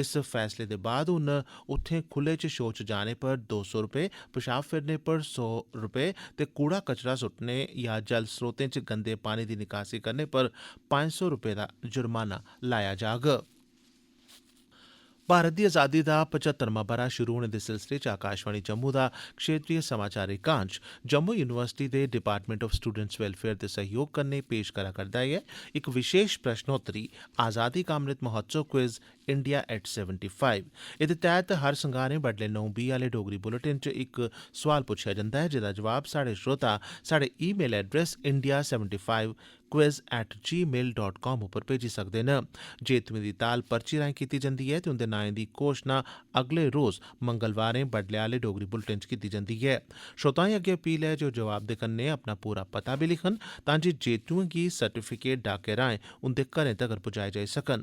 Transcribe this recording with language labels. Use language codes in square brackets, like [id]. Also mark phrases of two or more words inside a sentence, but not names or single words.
[doi] इस फैसले दे बाद हून उत्थें खुले च शौच जाने पर 200 रपेऽ, पेशाब फिरने पर 100 रपेऽ ते कूड़ा कचरा सुट्टने या जल स्रोतें च गंदे पानी दी निकासी करने पर 500 रपेऽ दा जुर्माना लाया जाग। भारत दी आज़ादी दा 75वां ब'रा शुरू होने दे सिलसिले च आकाशवाणी जम्मू दा क्षेत्रीय समाचार एकांश जम्मू यूनिवर्सिटी दे डिपार्टमेंट ऑफ स्टूडेंट्स वेलफेयर दे सहयोग कन्नै पेश करा करदा ऐ इक विशेष प्रश्नोत्तरी आज़ादी का अमृत महोत्सव क्विज india@75। एह्दे तैह्त हर संगारें बडलै 9:20 आह्ले डोगरी बुलेटिन च इक सोआल पुच्छेआ जंदा ऐ जेह्दा जवाब साढ़े श्रोता साढ़े ईमेल एड्रेस india75quiz@gmail.com उप्पर भेजी सकदे न। जेतुएं दी ताल पर्ची राएं कीती जंदी ऐ ते उंदे नाएं दी घोशणा अगले रोज मंगलवारें बडलै आह्ले डोगरी बुलेटिन च कीती जंदी ऐ। श्रोताएं अग्गे अपील ऐ जे ओह् जवाब दे कन्नै अपना पूरा पता बी लिखन तां जे जेतुएं गी सर्टिफिकेट डाके राएं उंदे घरें तगर पुजाए जाई सकन।